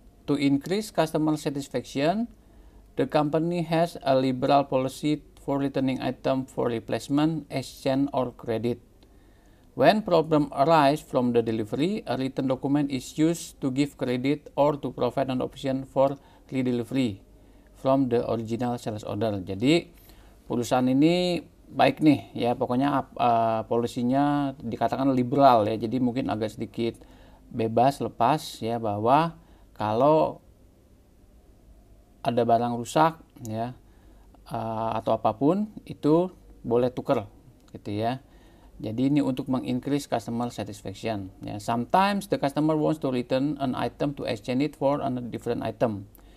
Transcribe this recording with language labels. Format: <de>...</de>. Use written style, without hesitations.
<en>To increase customer satisfaction, the company has a liberal policy for returning item for replacement, exchange, or credit. When problem arise from the delivery, a written document is used to give credit or to provide an option for redelivery from the original sales order.</en> <id>Jadi perusahaan ini baik nih ya, pokoknya polisinya dikatakan liberal ya, jadi mungkin agak sedikit bebas lepas ya, bahwa kalau ada barang rusak ya atau apapun itu boleh tuker gitu ya. Jadi ini untuk mengincrease customer satisfaction ya.</id> <en>Sometimes the customer wants to return an item to exchange it for a different item.</en>